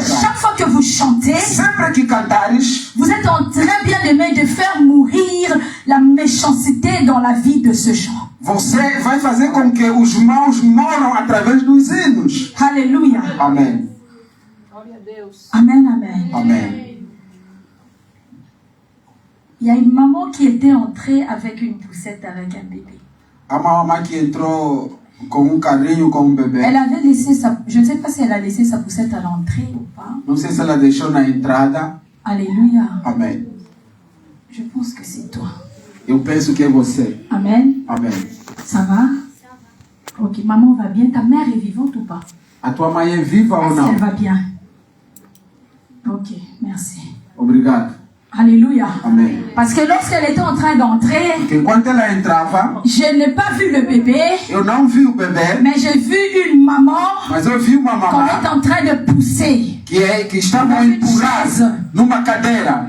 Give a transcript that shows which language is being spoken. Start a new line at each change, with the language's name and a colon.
French: chaque fois que vous chantez,
Portuguese: Sempre que cantares,
French: vous êtes en train, bien aimé, de faire mourir la méchanceté dans la vie de ce gens.
Portuguese: você vai fazer com que os maus moram através dos hinos.
French: Alléluia.
Portuguese: Amém.
French: Amen, amen.
Portuguese: Amém.
French: Il y a une maman qui était entrée avec une poussette avec un bébé.
Portuguese: Há uma mamãe que entrou com carrinho com bebê.
French: Elle avait laissé sa... Je ne sais pas si elle a laissé sa poussette à l'entrée ou pas.
Portuguese: Não sei se ela deixou na entrada.
French: Alléluia.
Portuguese: Amém.
French: Je pense que c'est toi.
Portuguese: Eu penso que é você.
French: Amen.
Portuguese: Amém.
French: Ça va? Ok, maman va bien. Ta mère est vivante ou pas?
Portuguese: A tua mãe é viva ou
French: Est-ce
Portuguese: não?
French: qu'elle va bien? Ok, merci.
Portuguese: Obrigado.
French: Alléluia.
Portuguese: Amém.
French: Parce que lorsqu'elle était en train d'entrer,
Portuguese: Porque enquanto ela entrava,
French: je n'ai pas vu le bébé,
Portuguese: eu não vi o bebê,
French: mais j'ai vu une maman
Portuguese: mas eu vi uma
French: qu'on est
Portuguese: mamãe
French: en train de pousser.
Portuguese: que estava a empurrar numa cadeira.